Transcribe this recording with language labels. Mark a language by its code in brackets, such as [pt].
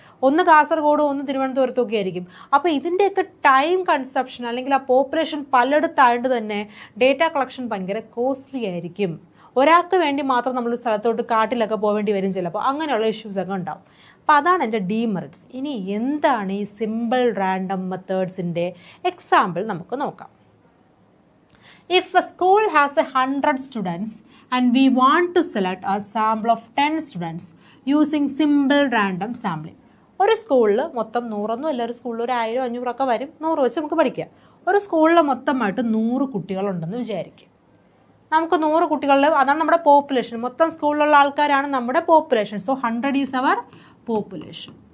[ml] ഒന്ന് കാസർഗോഡ്, ഒന്ന് തിരുവനന്തപുരത്തൊക്കെ ആയിരിക്കും. അപ്പോൾ ഇതിൻ്റെയൊക്കെ ടൈം കൺസപ്ഷൻ അല്ലെങ്കിൽ ആ പോപ്പുലേഷൻ പലയിടത്തായത് തന്നെ ഡേറ്റ കളക്ഷൻ ഭയങ്കര കോസ്റ്റ്ലി ആയിരിക്കും. ഒരാൾക്ക് വേണ്ടി മാത്രം നമ്മൾ സ്ഥലത്തോട്ട് കാട്ടിലൊക്കെ പോവേണ്ടി വരും ചിലപ്പോൾ, അങ്ങനെയുള്ള ഇഷ്യൂസൊക്കെ ഉണ്ടാവും. അപ്പോൾ അതാണ് എൻ്റെ ഡീമെറിറ്റ്സ്. ഇനി എന്താണ് ഈ സിമ്പിൾ റാൻഡം മെത്തേഡ്സിൻ്റെ എക്സാമ്പിൾ നമുക്ക് നോക്കാം. [en] If a school has 100 students and we want to select a sample of 10 students using simple random sampling. [ml] ഒരു സ്കൂളിൽ മൊത്തം 100 അല്ല, ഒരു സ്കൂളിൽ ഒരു 1000 500 ഒക്കെ വരും, 100 വെച്ച് നമുക്ക് പഠിക്കാം. ഒരു സ്കൂളിൽ മൊത്തമായിട്ട് 100 കുട്ടികളുണ്ടെന്ന് വിചാരിക്കും. നമുക്ക് 100 കുട്ടികളുടെ, അതാണ് നമ്മുടെ പോപ്പുലേഷൻ. മൊത്തം സ്കൂളിലുള്ള ആൾക്കാരാണ് നമ്മുടെ population. [en] So 100 is our population.